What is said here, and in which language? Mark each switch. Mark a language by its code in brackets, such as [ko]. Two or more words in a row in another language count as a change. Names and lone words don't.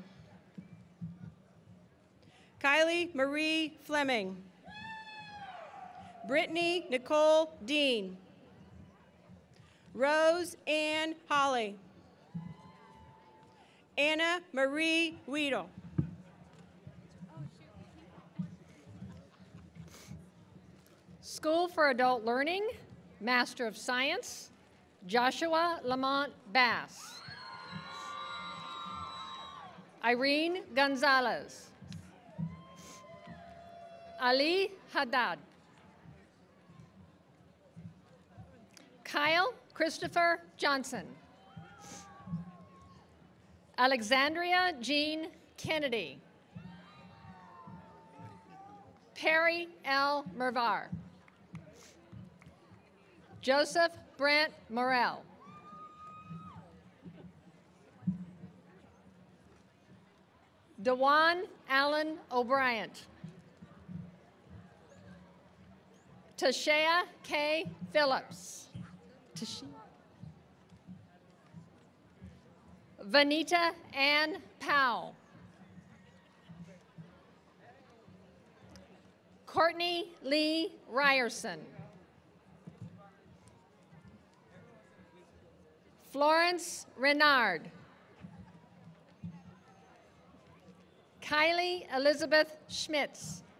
[en] Kylie Marie Fleming. Brittany Nicole Dean. Rose Ann Holly. Anna Marie Weedle. School for Adult Learning, Master of Science, Joshua Lamont Bass. Irene Gonzalez. Ali Haddad. Kyle Christopher Johnson. Alexandria Jean Kennedy. Perry L. Mervar. Joseph Brent Morell. Dewan Allen O'Brien. Tashea K. Phillips. Vanita Ann Powell. Courtney Lee Ryerson. Florence Renard. Kylie Elizabeth Schmitz.